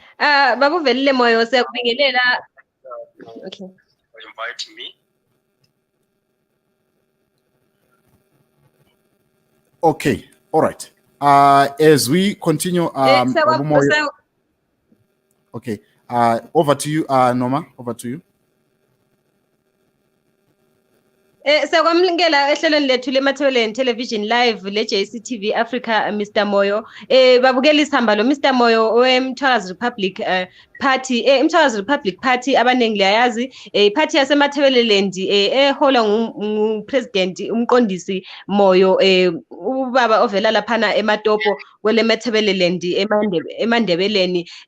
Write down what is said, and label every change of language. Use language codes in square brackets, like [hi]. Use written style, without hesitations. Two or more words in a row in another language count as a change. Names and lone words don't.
[nd] Babu Velile Moyo, siyakubingelela. [en] Okay. For inviting me. Okay, all right. As we continue, Babu Moyo. Okay, over to you, Noma. Over to you. [nd] Sakwamlingela ehlelweni lethu leMathebeleleni Television Live le-JCTV Africa, Mr. Moyo. Babukela isihamba lo Mr. Moyo weMthwakazi Rebuplic Party. Mthwakazi Rebuplic Party abaningi liyayazi, party yaseMathebelelend eholwa nguPresident umqondisi Moyo, ubaba ovela laphana eMatopo kwele Mathebelelend eMandebeleni.